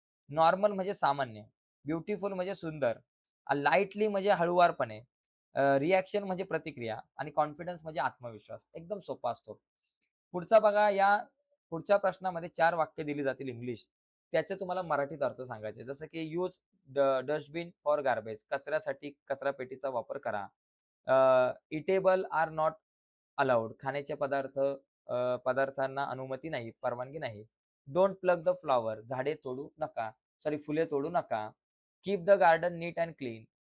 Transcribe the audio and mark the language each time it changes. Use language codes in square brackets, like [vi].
[mr] Normal म्हणजे सामान्य, beautiful म्हणजे सुंदर, लाईटली म्हणजे हळुवारपणे, रिएक्शन म्हणजे प्रतिक्रिया आणि कॉन्फिडन्स म्हणजे आत्मविश्वास. एकदम सोपा असतो. पुढचा बघा, या पुढच्या प्रश्नामध्ये 4 वाक्य दिली जातील इंग्लिश. त्याचे तुम्हाला मराठीत अर्थ सांगायचे. जसं की [en] Use dustbin for garbage. [mr] कचऱ्यासाठी कचरापेटीचा वापर करा. [en] Eatable are not allowed. [mr] खाण्याचे पदार्थांना अनुमती नाही, परवानगी नाही. [en] Don't plug the flower. [mr] झाडे तोडू नका. सॉरी, फुले तोडू नका. [en] Keep the garden neat and clean.